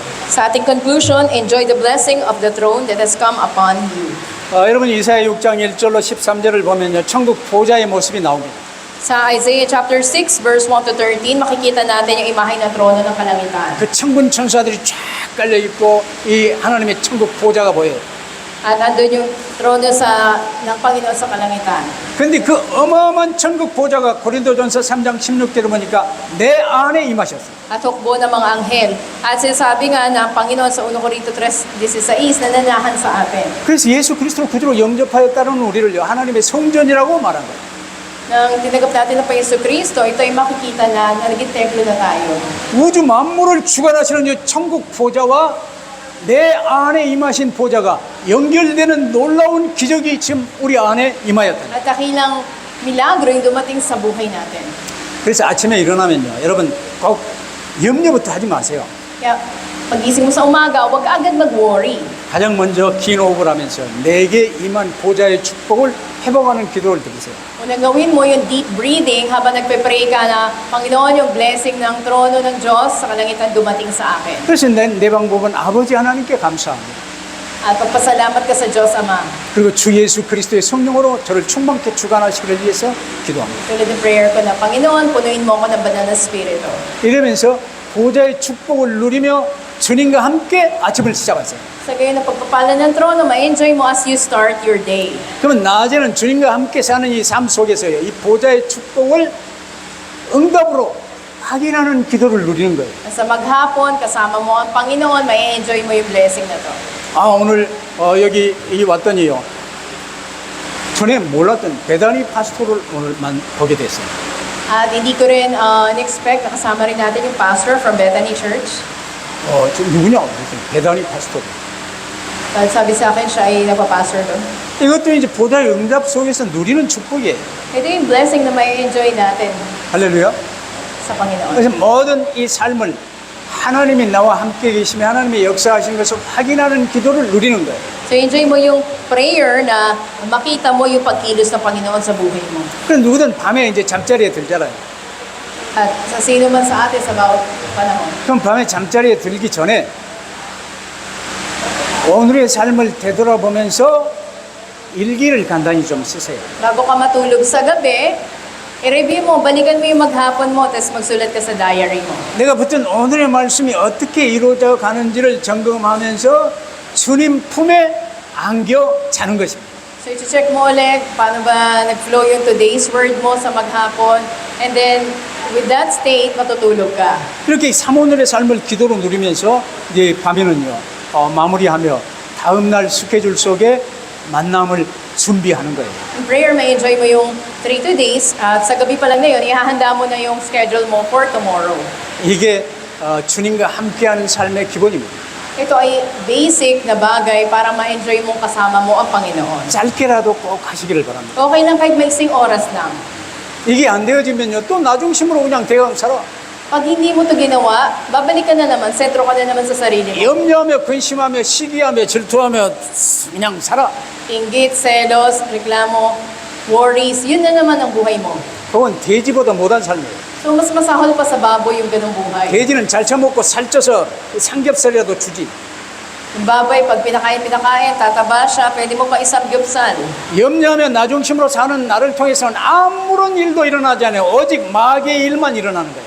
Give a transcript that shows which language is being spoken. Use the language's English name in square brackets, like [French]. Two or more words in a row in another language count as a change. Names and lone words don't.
[Filipino] Sa ating [English] conclusion, enjoy the blessing of the throne that has come upon you. [Korean] 여러분 이사야 6장 1절로 13절을 보면요. 천국 보좌의 모습이 나옵니다. [Filipino] Sa Isaiah chapter 6, verse 1 to 13, makikita natin yung imahe ng trono ng kalangitan. [Korean] 그 천군 천사들이 쫙 깔려 있고 이 하나님의 천국 보좌가 보여요. [Filipino] At andun yung trono ng Panginoon sa kalangitan. [Korean] 근데 그 어마어마한 천국 보좌가 고린도전서 3장 16절을 보니까 내 안에 임하셨어요. [Filipino] At hukbo ng mga anghel. At sinasabi nga ng Panginoon sa 1 Corinto 3:16 na nanahan sa atin. [Korean] 그래서 예수 그리스도를 구주로 영접하였다는 우리를요. 하나님의 성전이라고 말한 거예요. [Filipino] Nang tinanggap natin ng Panginoon Kristo, ito ay makikita na naging templo na tayo. [Korean] 우주 만물을 주관하시는 이 천국 보좌와 내 안에 임하신 보좌가 연결되는 놀라운 기적이 지금 우리 안에 임하였다. [Filipino] At dakilang milagro yung dumating sa buhay natin. [Korean] 그래서 아침에 일어나면요. 여러분 꼭 염려부터 하지 마세요. [Filipino] Kaya pagising mo sa umaga, huwag ka agad mag-worry. [Korean] 가장 먼저 긴 호흡을 하면서 내게 임한 보좌의 축복을 회복하는 기도를 드리세요. [Filipino] Unang gawin mo yung [English] deep breathing [Filipino] habang nagpe-pray ka na, Panginoon, yung blessing ng trono ng Diyos sa kalangitan dumating sa akin. [Korean] 그래서 내 방법은 아버지 하나님께 감사합니다. [Filipino] At pagpasalamat ka sa Diyos Ama. [Korean] 그리고 주 예수 그리스도의 성령으로 저를 충만케 주관하시기를 위해서 기도합니다. [Filipino] Tulad ng prayer ko na, Panginoon, punuin mo ako ng banal na Espiritu. [Korean] 이러면서 보좌의 축복을 누리며 주님과 함께 아침을 시작하세요. [Filipino] Sa gayon ng pagpapala ng trono, ma-enjoy mo [English] as you start your day. [Korean] 그러면 낮에는 주님과 함께 사는 이 삶 속에서요, 이 보좌의 축복을 응답으로 확인하는 기도를 누리는 거예요. [Filipino] Sa maghapon, kasama mo ang Panginoon, ma-enjoy mo yung blessing na to. [Korean] 오늘 여기 왔더니요, 전에 몰랐던 베다니 파스토를 오늘만 보게 됐어요. [Filipino] At hindi ko rin in-expect na kasama rin natin yung [English] pastor from [Filipino] Bethany Church. [Korean] 저 누구냐? 그랬더니 베다니 파스토. [Filipino] At sabi sa akin, siya ay nagpa-pastor doon. [Korean] 이것도 이제 보좌의 응답 속에서 누리는 축복이에요. [Filipino] Ito yung blessing na ma-enjoy natin [Korean] 할렐루야. [Filipino] sa Panginoon. [Korean] 그래서 모든 이 삶을 하나님이 나와 함께 계시며 하나님의 역사하신 것을 확인하는 기도를 누리는 거예요. [Filipino] So enjoy mo yung prayer na makita mo yung pagkilos ng Panginoon sa buhay mo. [Korean] 그럼 누구든 밤에 이제 잠자리에 들잖아요. [Filipino] At sa sino man sa atin sa bawat panahon. [Korean] 그럼 밤에 잠자리에 들기 전에 오늘의 삶을 되돌아보면서 일기를 간단히 좀 쓰세요. [Filipino] Bago ka matulog sa gabi, i-review mo, balikan mo yung maghapon mo, tapos magsulat ka sa diary mo. [Korean] 내가 붙든 오늘의 말씀이 어떻게 이루어져 가는지를 점검하면서 주님 품에 안겨 자는 것입니다. [Filipino] So i-check mo ulit paano ba nag-flow yung [English] today's word [Filipino] mo sa maghapon, [English] and then with that state, [Filipino] matutulog ka. [Korean] 이렇게 삼오늘의 삶을 기도로 누리면서 이제 밤에는요 마무리하며 다음 날 스케줄 속에 만남을 준비하는 거예요. [English] In prayer, [Filipino] may enjoy mo yung 3 days, at sa gabi pa lang na yun, ihahanda mo na yung schedule mo [English] for tomorrow. [Korean] 이게 주님과 함께하는 삶의 기본입니다. [Filipino] Ito ay basic na bagay para ma-enjoy mong kasama mo ang Panginoon. [Korean] 짧게라도 꼭 하시기를 바랍니다. [Filipino] Okay lang kahit maiksing oras lang. [Korean] 이게 안 되어지면요 또 나중심으로 그냥 대강 살아. [Filipino] Pag hindi mo to ginawa, babalik ka na naman, sentro ka na naman sa sarili mo. [Korean] 염려하며 근심하며 시기하며 질투하며 그냥 살아. [Filipino] Inggit, selos, reklamo, worries, yun na naman ang buhay mo. [Korean] 그건 돼지보다 못한 삶이에요. [Filipino] So, mas masahol pa sa baboy yung ganung buhay. [Korean] 돼지는 잘 처먹고 살쪄서 삼겹살이라도 주지. [Filipino] Yung baboy, pag pinakain, tataba siya, pwede mo pa isamgyupsal. [Korean] 염려하며 나중심으로 사는 나를 통해서는 아무런 일도 일어나지 않아요. 오직 마귀의 일만 일어나는 거예요.